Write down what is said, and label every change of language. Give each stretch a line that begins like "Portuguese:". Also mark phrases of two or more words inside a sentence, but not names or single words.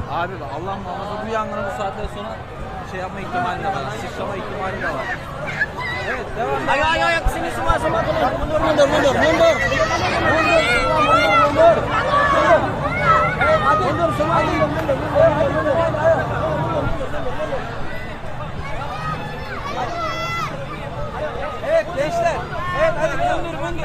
Turkish: Abi Allah muhafaza bu yangını bu saatten sonra şey yapma ihtimali de var. Sıçrama ihtimali de var. Evet devam.
Indonesian: Ayo kesini semua mundur. Mundur. Mundur semua mundur.
Turkish: Evet gençler. Evet hadi mundur.